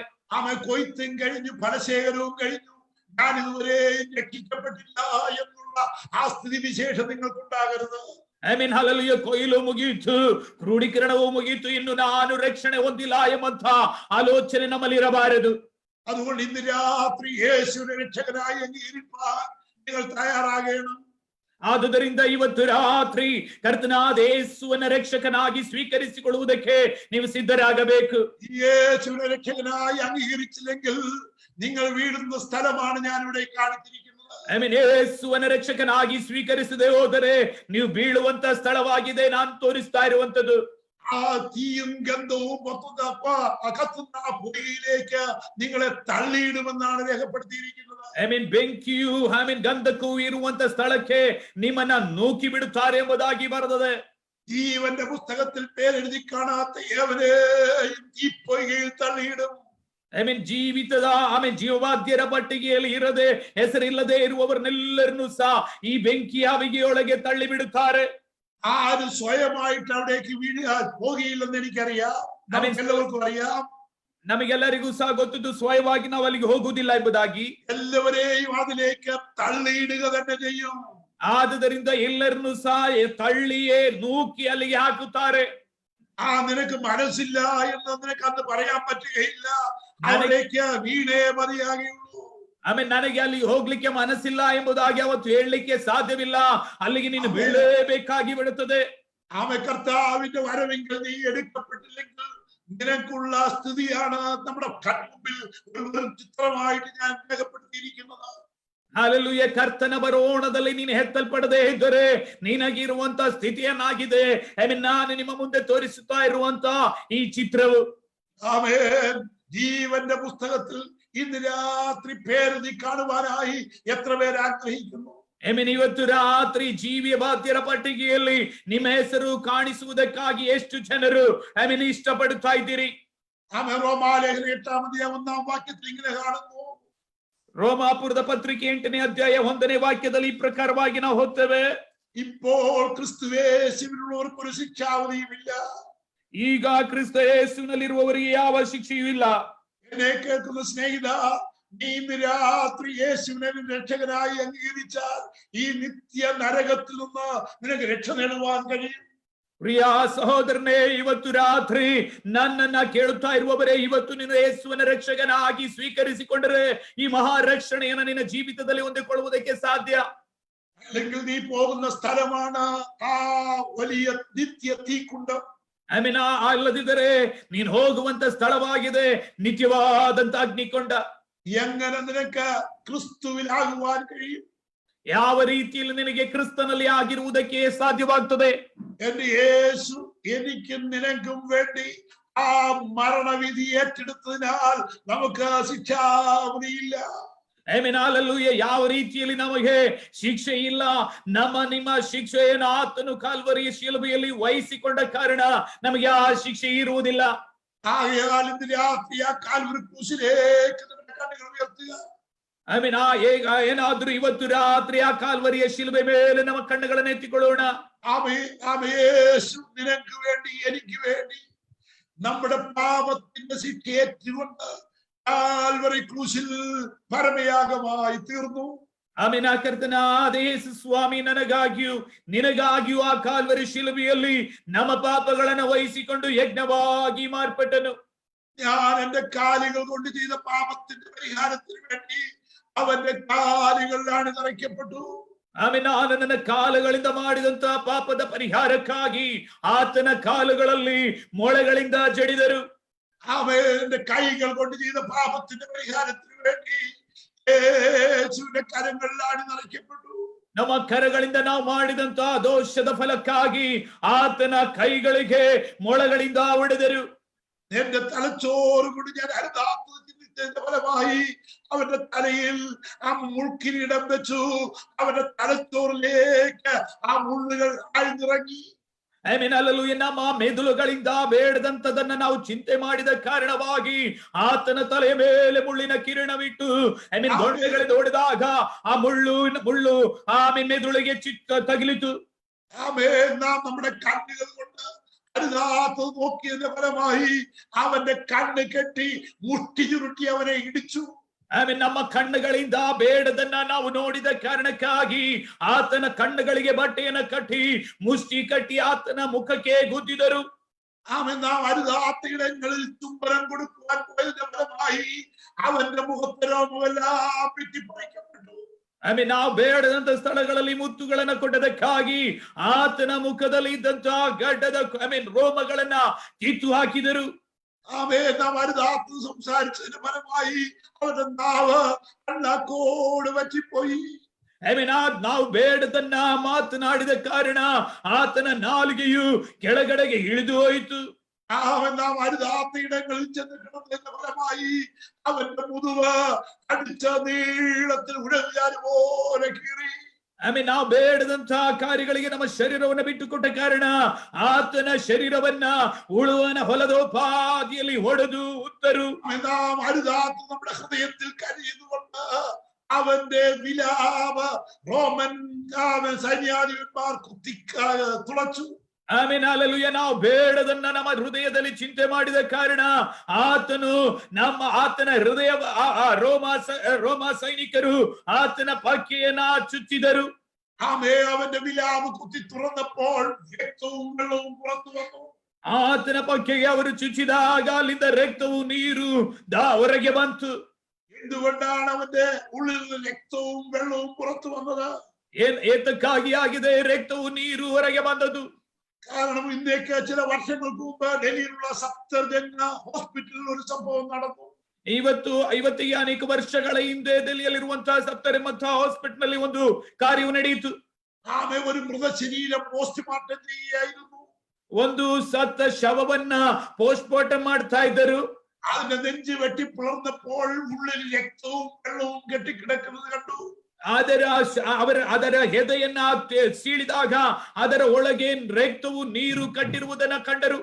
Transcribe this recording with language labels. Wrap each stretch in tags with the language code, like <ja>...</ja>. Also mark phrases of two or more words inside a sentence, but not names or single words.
<ml>കൊയ്ത്തും കഴിഞ്ഞു, ഫലശേഖരവും കഴിഞ്ഞു, ഞാൻ ഇതുവരെ രക്ഷിക്കപ്പെട്ടില്ല എന്നുള്ള ആ സ്ഥിതി വിശേഷം നിങ്ങൾക്കുണ്ടാകരുത്.</ml> <kn>ಹಲ್ಲೆಲೂಯಾ. ಕೊಯ್ಲು ಮುಗಿಯಿತು, ಕ್ರೋಢೀಕರಣವು ಮುಗಿಯಿತು, ಇನ್ನು ನಾನು ರಕ್ಷಣೆ ಹೊಂದಿಲ್ಲ ಎಂಬಂತ ಆಲೋಚನೆ ನಮ್ಮಲ್ಲಿ ಇರಬಾರದು.</kn> <ml>അതുകൊണ്ട് ഇന്ന് രാത്രി യേശുവിനെ രക്ഷകനായി അംഗീകരിക്കാൻ നിങ്ങൾ തയ്യാറാകണം.</ml> <kn>ಆದುದರಿಂದ ಇವತ್ತು ರಾತ್ರಿ ಕರ್ತನಾದ ಯೇಸುವನ್ನ ರಕ್ಷಕನಾಗಿ ಸ್ವೀಕರಿಸಿಕೊಳ್ಳುವುದಕ್ಕೆ ನೀವು ಸಿದ್ಧರಾಗಬೇಕು.</kn> <ml>യേശുവിനെ രക്ഷകനായി അംഗീകരിച്ചില്ലെങ്കിൽ നിങ്ങൾ വീഴുന്ന സ്ഥലമാണ് ഞാൻ ഇവിടെ കാണിച്ചിരിക്കുന്നത്.</ml> <kn>ಯೇಸುವನ್ನ ರಕ್ಷಕನಾಗಿ ಸ್ವೀಕರಿಸದೆ ಹೋದರೆ ನೀವು ಬೀಳುವಂತ ಸ್ಥಳವಾಗಿದೆ ನಾನು ತೋರಿಸ್ತಾ ಇರುವಂತದ್ದು.</kn> <ml>ആ തീയും ഗന്ധവും കത്തുന്ന പുകയിലേക്ക് നിങ്ങളെ തള്ളിയിടുമെന്നാണ് രേഖപ്പെടുത്തിയിരിക്കുന്നത്.</ml> <kn>ಬೆಂಕಿಯು ಗಂಧಕ್ಕೂ ಇರುವಂತ ಸ್ಥಳಕ್ಕೆ ನಿಮ್ಮನ್ನ ನೂಕಿ ಬಿಡುತ್ತಾರೆ ಎಂಬುದಾಗಿ ಬರೆದಿದೆ.</kn> <ml>ജീവന്റെ പുസ്തകത്തിൽ പേരെഴുതി കാണാത്ത ഏവനെയും തീപ്പൊയ്കയിൽ തള്ളിയിടും.</ml> <kn>ಜೀವಿತದ ಜೀವವಾದ್ಯರ ಪಟ್ಟಿಗೆಯಲ್ಲಿ ಇರದೆ ಹೆಸರಿಲ್ಲದೆ ಇರುವವರನ್ನೆಲ್ಲರನ್ನೂ ಸಹ ಈ ಬೆಂಕಿ ಹಾವಿಗೆಯೊಳಗೆ ತಳ್ಳಿ ಬಿಡುತ್ತಾರೆ.</kn> <ml>ആരും സ്വയമായിട്ട് അവിടേക്ക് പോകില്ലെന്ന് എനിക്കറിയാം, എല്ലാവർക്കും അറിയാം.</ml> <kn>ನಮಗೆಲ್ಲರಿಗೂ ಸಹ ಗೊತ್ತಿದ್ದು ಸ್ವಯವಾಗಿ ನಾವು ಅಲ್ಲಿಗೆ ಹೋಗುವುದಿಲ್ಲ ಎಂಬುದಾಗಿ.</kn> <ml>എല്ലാവരെയും അതിലേക്ക് തള്ളിയിടുക തന്നെ ചെയ്യും.</ml> <kn>ಆದುದರಿಂದ ಎಲ್ಲರನ್ನೂ ಸಹ ತಳ್ಳಿಯೇ ನೂಕಿ ಅಲ್ಲಿಗೆ ಹಾಕುತ್ತಾರೆ.</kn> <ml>നിനക്ക് മനസ്സില്ല എന്ന് നിനക്ക് അന്ന് പറയാൻ പറ്റുകയില്ല. അതിലേക്ക് വീണേ മതിയാകുള്ളൂ.</ml> <kn>ನನಗೆ ಅಲ್ಲಿ ಹೋಗ್ಲಿಕ್ಕೆ ಮನಸ್ಸಿಲ್ಲ ಎಂಬುದಾಗಿ ಅವತ್ತು ಹೇಳಲಿಕ್ಕೆ ಸಾಧ್ಯವಿಲ್ಲ, ಅಲ್ಲಿಗೆ ನೀನು ಬೀಳಲೇಬೇಕಾಗಿ ಬಿಡುತ್ತದೆ.</kn> <ml>കർത്താവിന്റെ വരവെങ്കിൽ നീ എടുക്കപ്പെട്ടില്ലെങ്കിൽ നിനക്കുള്ള സ്ഥിതിയാണ് നമ്മുടെ കൺമുമ്പിൽ ഒരു ചിത്രമായിട്ട് ഞാൻ രേഖപ്പെടുത്തിയിരിക്കുന്നത്.</ml> <kn>ಹಲ್ಲೆಲೂಯಾ. ಕರ್ತನ ಬರೋಣದಲ್ಲಿ ನೀನು ಹೆತ್ತಲ್ಪಡದೆ ಇದ್ದರೆ ನಿನಗಿರುವಂತ ಸ್ಥಿತಿಯನ್ನಾಗಿದೆ ನಾನು ನಿಮ್ಮ ಮುಂದೆ ತೋರಿಸುತ್ತಾ ಇರುವಂತ ಈ ಚಿತ್ರವು.</kn> <ml>ആമേൻ. ജീവന്റെ പുസ്തകത്തിൽ ഇന്ന് രാത്രി പേരെഴുതി കാണുവാനായി എത്ര പേര് ആഗ്രഹിക്കുന്നു?</ml> <kn>ಆಮೆನ್. ಇವತ್ತು ರಾತ್ರಿ ಜೀವಿಯ ಬಾಧ್ಯರ ಪಟ್ಟಿಗೆಯಲ್ಲಿ ನಿಮ್ಮ ಹೆಸರು ಕಾಣಿಸುವುದಕ್ಕಾಗಿ ಎಷ್ಟು ಜನರು ಆಮೆನ್ ಇಷ್ಟಪಡುತ್ತಾ ಇದ್ದೀರಿ?</kn> <ml>ആമേൻ. റോമാലേഖനം 8-ാം അധ്യായം 1-ാം വാക്യത്തിൽ ഇങ്ങനെ കാണുന്നു.</ml> <kn>ರೋಮಾಪುರದ ಪತ್ರಿಕೆ 8ನೇ ಅಧ್ಯಾಯ 1ನೇ ವಾಕ್ಯದಲ್ಲಿ ಈ ಪ್ರಕಾರವಾಗಿ ನಾವು ಓದ್ತೇವೆ.</kn> <ml>ഇപ്പോൾ ക്രിസ്തുവേശുവിനുള്ളവർക്ക് ഒരു ശിക്ഷാവധിയുമില്ല.</ml> <kn>ಈಗ ಕ್ರಿಸ್ತ ಯೇಸುವಿನಲ್ಲಿರುವವರಿಗೆ ಯಾವ ಶಿಕ್ಷೆಯೂ ಇಲ್ಲ.</kn> <ml>എന്നെ കേൾക്കുന്ന സ്നേഹിത, നീ ഇന്ന് രാത്രി യേശുവിനെ രക്ഷകനായി അംഗീകരിച്ചാൽ ഈ നിത്യ നരകത്തിൽ നിന്ന് നിനക്ക് രക്ഷ നേടുവാൻ കഴിയും.</ml> <kn>ಪ್ರಿಯ ಸಹೋದರನೇ, ಇವತ್ತು ರಾತ್ರಿ ನನ್ನನ್ನ ಕೇಳುತ್ತಾ ಇರುವವರೇ, ಇವತ್ತು ನಿನ್ನ ಯೇಸುವಿನ ರಕ್ಷಕನಾಗಿ ಸ್ವೀಕರಿಸಿಕೊಂಡರೆ ಈ ಮಹಾರಕ್ಷಣೆಯನ್ನು ನಿನ್ನ ಜೀವಿತದಲ್ಲಿ ಹೊಂದಿಕೊಳ್ಳುವುದಕ್ಕೆ ಸಾಧ್ಯ.</kn> <ml>അല്ലെങ്കിൽ നീ പോകുന്ന സ്ഥലമാണ് ആ വലിയ നിത്യ തീക്കുണ്ടം.</ml> <kn>ಆಮೆನ್. ಅಲ್ಲದಿದ್ದರೆ ನೀನ್ ಹೋಗುವಂತ ಸ್ಥಳವಾಗಿದೆ ನಿತ್ಯವಾದಂತ ಅಗ್ನಿಕೊಂಡ.</kn> <ml>എങ്ങനെ നിനക്ക് ക്രിസ്തുവിലാകുവാൻ കഴിയും?</ml> <kn>ಯಾವ ರೀತಿಯಲ್ಲಿ ನಿನಗೆ ಕ್ರಿಸ್ತನಲ್ಲಿ ಆಗಿರುವುದಕ್ಕೆ ಸಾಧ್ಯವಾಗ್ತದೆ?</kn> <ml>എന്റെ യേശു എനിക്കും നിനക്കും വേണ്ടി ആ മരണവിധി ഏറ്റെടുത്തതിനാൽ നമുക്ക് ശിക്ഷാവിധിയില്ല.</ml> <kn>ಆಮೆನ್. ಹಲ್ಲೆಲೂಯಾ. ಯಾವ ರೀತಿಯಲ್ಲಿ ನಮಗೆ ಶಿಕ್ಷೆ ಇಲ್ಲ, ನಿಮ್ಮ ಶಿಕ್ಷೆಯನ್ನು ಆತನು ಕಾಲ್ವರಿಯ ಶಿಲುಬೆಯಲ್ಲಿ ವಹಿಸಿಕೊಂಡ ಕಾರಣ ನಮಗೆ ಆ ಶಿಕ್ಷೆ ಇರುವುದಿಲ್ಲ.</kn> <ml>ആകയാൽ ഇന്ന് രാത്രി ആ കാൽവരി ക്രൂശിലേക്ക് നമ്മുടെ കണ്ണുകൾ ഉയർത്തുക.</ml> <kn>ಆಮೆನ್. ಏನಾದ್ರೂ ಇವತ್ತು ರಾತ್ರಿ ಆ ಕಾಲ್ವರಿಯ ಶಿಲುಬೆ ಮೇಲೆ ನಮ್ಮ ಕಣ್ಣುಗಳನ್ನು ಎತ್ತಿಕೊಳ್ಳೋಣ.</kn> <ml>യേശു നിനക്ക് വേണ്ടി എനിക്ക് വേണ്ടി നമ്മുടെ പാപത്തിന്റെ ശിക്ഷയേറ്റുകൊണ്ട് കാൽവരി ക്രൂശിൽ പരമയാഗമായി തീർന്നു.</ml> <kn>ಆಮೆನ್. ಕರ್ತನಾದ ಯೇಸು ಸ್ವಾಮಿ ನಿನಗಾಗಿಯೂ ಆ ಕಾಲ್ವರಿ ಶಿಲುಬೆಯಲ್ಲಿ ನಮ್ಮ ಪಾಪಗಳನ್ನು ವಹಿಸಿಕೊಂಡು ಯಜ್ಞವಾಗಿ ಮಾರ್ಪಟ್ಟನು.</kn> <ml>ഞാൻ എന്റെ കാലുകൾ കൊണ്ട് ചെയ്ത പാപത്തിന്റെ പരിഹാരത്തിന് വേണ്ടി അവന്റെ കാലുകളിലാണ് തറയ്ക്കപ്പെട്ടു.</ml> <kn>ಆಮೆನ್. ನಾನು ನನ್ನ ಕಾಲುಗಳಿಂದ ಮಾಡಿದಂತಹ ಪಾಪದ ಪರಿಹಾರಕ್ಕಾಗಿ ಆತನ ಕಾಲುಗಳಲ್ಲಿ ಮೊಳೆಗಳಿಂದ ಜಡಿದರು.</kn> <ml>അവന്റെ കൈകൾ കൊണ്ട് ചെയ്ത പാപത്തിന്റെ പരിഹാരത്തിന് വേണ്ടി യേശുവിന്റെ കരങ്ങളിലാണ് നിറയ്ക്കപ്പെട്ടു.</ml> <kn>ನಮ್ಮ ಕರಗಳಿಂದ ನಾವು ಮಾಡಿದಂತಹ ದೋಷದ ಫಲಕ್ಕಾಗಿ ಆತನ ಕೈಗಳಿಗೆ ಮೊಳೆಗಳಿಂದ ಹೊಡೆದರು.</kn> <ml>എന്റെ തലച്ചോറ് കൊണ്ട് ഞാൻ അരുതാത്തതിന്റെ ഫലമായി അവന്റെ തലയിൽ ആ മുൾക്കിരീടം വെച്ചു. അവന്റെ തലച്ചോറിലേക്ക് ആ മുള്ളുകൾ ആഴ്ന്നിറങ്ങി.</ml> <kn>ಆಮೆನ್. ಹಲ್ಲೆಲೂಯಾ. ನಮ್ಮ ಮೆದುಳುಗಳಿಂದ ಬೇಡದಂತದನ್ನ ನಾವು ಚಿಂತೆ ಮಾಡಿದ ಕಾರಣವಾಗಿ ಆತನ ತಲೆಯ ಮೇಲೆ ಮುಳ್ಳಿನ ಕಿರಣವಿಟ್ಟು ಆಮೆನ್ ದೊಣ್ಣೆಗಳಿಂದ ಹೊಡೆದಾಗ ಆ ಮುಳ್ಳು ಆಮೆನ್ ಮೆದುಳಿಗೆ ತಗಿಲಿತು.</kn> <ml>ആമേൻ. നാം നമ്മുടെ കണ്ണുകൾ കൊണ്ട് അരുതാത്തത് നോക്കിയതിന്റെ ഫലമായി അവന്റെ കണ്ണ് കെട്ടി മുട്ടി ചുരുട്ടി അവനെ ഇടിച്ചു.</ml> <kn>ಆಮೆನ್. ನಮ್ಮ ಕಣ್ಣುಗಳಿಂದ ಬೇಡದನ್ನ ನಾವು ನೋಡಿದ ಕಾರಣಕ್ಕಾಗಿ ಆತನ ಕಣ್ಣುಗಳಿಗೆ ಬಟ್ಟೆಯನ್ನು ಕಟ್ಟಿ ಮುಷ್ಟಿ ಕಟ್ಟಿ ಆತನ ಮುಖಕ್ಕೆ ಗುದ್ದಿದರು.</kn> <ml>ആമേൻ. നാം അരുതാത്ത ഇടങ്ങളിൽ ചുംബനം കൊടുക്കുവാൻ പോയതിന്റെ ഫലമായി അവന്റെ മുഖത്തെ രോമമെല്ലാം വെട്ടിപ്പറിക്കപ്പെട്ടു.</ml> <kn>ಆಮೆನ್. ನಾವು ಬೇಡದಂತ ಸ್ಥಳಗಳಲ್ಲಿ ಮುತ್ತುಗಳನ್ನ ಕೊಟ್ಟದಕ್ಕಾಗಿ ಆತನ ಮುಖದಲ್ಲಿ ಇದ್ದಂತಹ ಗಡ್ಡದ ರೋಮಗಳನ್ನ ಕಿತ್ತು ಹಾಕಿದರು.</kn> <ml>ആമേൻ. നാം അരുതാത്തത് സംസാരിച്ചതിന്റെ ഫലമായി അവന്റെ നാവ് കണ്ണാക്കോട് വറ്റിപ്പോയി.</ml> <kn>ಆಮೆನ್. ನಾವು ಬೇಡದನ್ನ ಮಾತನಾಡಿದ ಕಾರಣ ಆತನ ನಾಲಿಗೆಯು ಕೆಳಗಡೆಗೆ ಇಳಿದು ಹೋಯಿತು.</kn> <ml>അവൻ നാം അരുതാത്ത ഇടങ്ങളിൽ ചെന്ന് കിടന്നതിന്റെ ഫലമായി അവന്റെ മുതുവ് അടിച്ച നീളത്തിൽ ഉഴവിയാല് പോലെ കീറി.</ml> <kn>ಆಮೆನ್. ನಾವು ಬೇಡದಂತಹ ಕಾರ್ಯಗಳಿಗೆ ನಮ್ಮ ಶರೀರವನ್ನು ಬಿಟ್ಟುಕೊಟ್ಟ ಕಾರಣ ಆತನ ಶರೀರವನ್ನ ಉಳುವನ ಹೊಲದೋಪಾದಿಯಲ್ಲಿ ಹೊಡೆದು ಉತ್ತರು.</kn> <ml>നാം അരുതാത്ത നമ്മുടെ ഹൃദയത്തിൽ കരയുന്നുകൊണ്ട് അവന്റെ വിലാപ റോമൻ സൈന്യാധിപന്മാർ തുളച്ചു.</ml> <kn>ಆಮೆನ್. ಹಲ್ಲೆಲೂಯಾ. ನಾವು ಬೇಡದನ್ನ ನಮ್ಮ ಹೃದಯದಲ್ಲಿ ಚಿಂತೆ ಮಾಡಿದ ಕಾರಣ ಆತನ ಹೃದಯ ರೋಮ ಸೈನಿಕರು ಆತನ ಪಕ್ಕೆಯನ್ನ ಚುಚ್ಚಿದರು.</kn> <ml>അവന്റെ വിലാപ് കുത്തി തുറന്നപ്പോൾ രക്തവും വെള്ളവും പുറത്തു വന്നു.</ml> <kn>ಆತನ ಪಕ್ಕೆಗೆ ಅವರು ಚುಚ್ಚಿದಾಗ ಅಲ್ಲಿಂದ ರಕ್ತವು ನೀರು ಹೊರಗೆ ಬಂತು.</kn> <ml>എന്തുകൊണ്ടാണ് അവന്റെ ഉള്ളിൽ നിന്ന് രക്തവും വെള്ളവും പുറത്തു വന്നത്?</ml> <kn>ಏತಕ್ಕಾಗಿ ಆಗಿದೆ ರಕ್ತವು ನೀರು ಹೊರಗೆ ಬಂದದ್ದು?</kn> <ml>കാരണം ഇന്നേക്ക് ചില വർഷങ്ങൾക്ക് മുമ്പ് ഡൽഹിയിലുള്ള സഫ്ദർജംഗ് ഹോസ്പിറ്റലിൽ ഒരു സംഭവം നടന്നു.</ml> <kn>50 ಅನೇಕ ವರ್ಷಗಳ ಹಿಂದೆ ದೆಹಲಿಯಲ್ಲಿರುವಂತಹ ಸಫ್ದರ್ಜಂಗ್ ಹಾಸ್ಪಿಟಲ್ ನಲ್ಲಿ ಒಂದು ಕಾರ್ಯವು ನಡೆಯಿತು.</kn> <ml>ആമേ. ഒരു മൃതശരീരം പോസ്റ്റ്മോർട്ടം ചെയ്യായിരുന്നു.</ml> <kn>ಒಂದು ಸತ್ತ ಶವವನ್ನ ಪೋಸ್ಟ್ಮಾರ್ಟಮ್ ಮಾಡ್ತಾ ಇದ್ದರು.</kn> <ml>അതിന്റെ നെഞ്ച് വെട്ടി പിളർന്നപ്പോൾ ഉള്ളിൽ രക്തവും വെള്ളവും കെട്ടിക്കിടക്കുന്നത് കണ്ടു.</ml> <kn>ಅದರ ಎದೆಯನ್ನ ಸೀಳಿದಾಗ ಅದರ ಒಳಗೆ ರಕ್ತವು ನೀರು ಕಟ್ಟಿರುವುದನ್ನ ಕಂಡರು.</kn>